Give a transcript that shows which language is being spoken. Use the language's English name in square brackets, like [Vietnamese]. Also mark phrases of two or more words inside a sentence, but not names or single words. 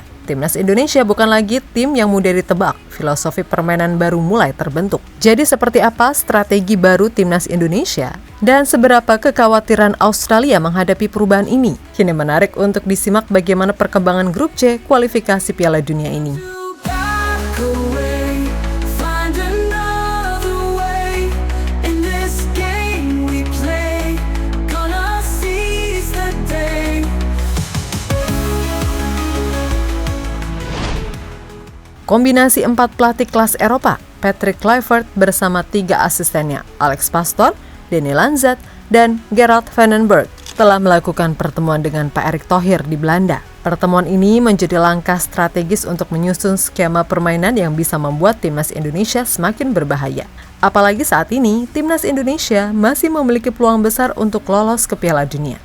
[Indonesian] Timnas Indonesia bukan lagi tim yang mudah ditebak, filosofi permainan baru mulai terbentuk. Jadi seperti apa strategi baru Timnas Indonesia? Dan seberapa kekhawatiran Australia menghadapi perubahan ini? Kini menarik untuk disimak bagaimana perkembangan grup C kualifikasi Piala Dunia ini. [English] Back away, find another way. In this game we play, gonna seize the day. [Indonesian] Kombinasi 4 pelatih kelas Eropa, Patrick Kluivert bersama 3 asistennya, Alex Pastoor, Danny Lanzat, dan Gerard van den Berg, telah melakukan pertemuan dengan Pak Erick Thohir di Belanda. Pertemuan ini menjadi langkah strategis untuk menyusun skema permainan yang bisa membuat timnas Indonesia semakin berbahaya. Apalagi saat ini, timnas Indonesia masih memiliki peluang besar untuk lolos ke Piala Dunia.